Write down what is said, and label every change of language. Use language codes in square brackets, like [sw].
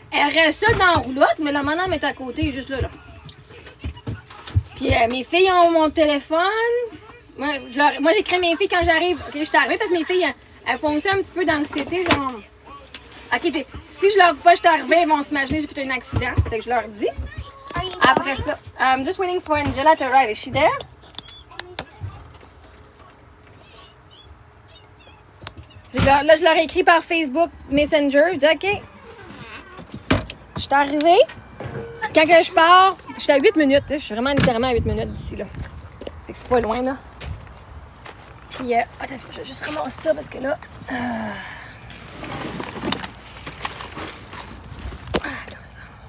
[fr] Elle reste seule dans la roulotte, mais la madame est à côté, juste là. Puis mes filles ont mon téléphone. Moi j'écris mes filles quand j'arrive. Ok, je suis arrivée parce que mes filles, elles font aussi un petit peu d'anxiété, genre. Ok, si je leur dis pas que je suis arrivée, elles vont s'imaginer que j'ai fait un accident. Fait que je leur dis. Après ça, [en] I'm just waiting for Angela to arrive. Is she there? [fr] Là, je leur ai écrit par Facebook Messenger. Je dis OK. Je suis arrivée. Quand que je pars, je suis à 8 minutes. Je suis vraiment littéralement à 8 minutes d'ici. Là. Fait que c'est pas loin. Là. Puis, attends, je vais juste ramasser ça parce que là. Comme ça.